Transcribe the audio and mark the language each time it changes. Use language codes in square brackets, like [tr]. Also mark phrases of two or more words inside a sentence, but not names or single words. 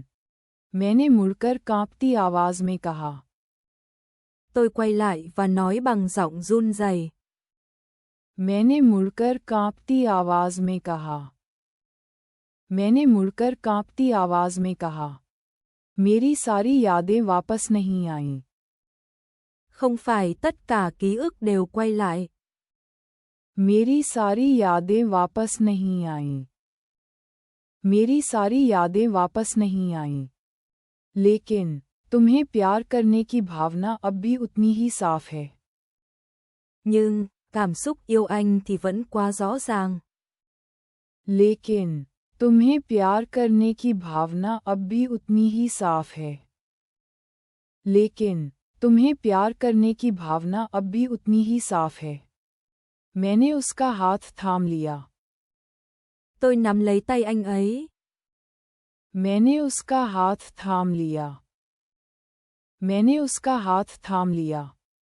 [hi] मैंने मुड़कर कांपती आवाज में कहा। [vi] tôi quay lại và nói bằng giọng run rẩy. [hi] मैंने मुड़कर कांपती आवाज में कहा। मैंने मुड़कर कांपती आवाज में कहा। मेरी सारी यादें वापस नहीं आईं। [vi] Không phải tất cả ký ức đều quay lại. [hi] मेरी सारी यादें वापस नहीं आईं। मेरी सारी यादें वापस नहीं आईं। लेकिन, तुम्हें प्यार करने की भावना अब भी उतनी ही साफ है। [vi] Nhưng, cảm xúc yêu anh thì vẫn quá rõ ràng. [hi] लेकिन, तुम्हें प्यार करने की भावना अब भी उतनी ही साफ है। लेकिन, तुम्हें प्यार करने की भावना अब भी उतनी ही साफ है। मैंने उसका हाथ थाम लिया। [vi] Tôi nắm lấy tay anh ấy. [hi] मैंने उसका हाथ थाम लिया। मैंने उसका हाथ थाम लिया।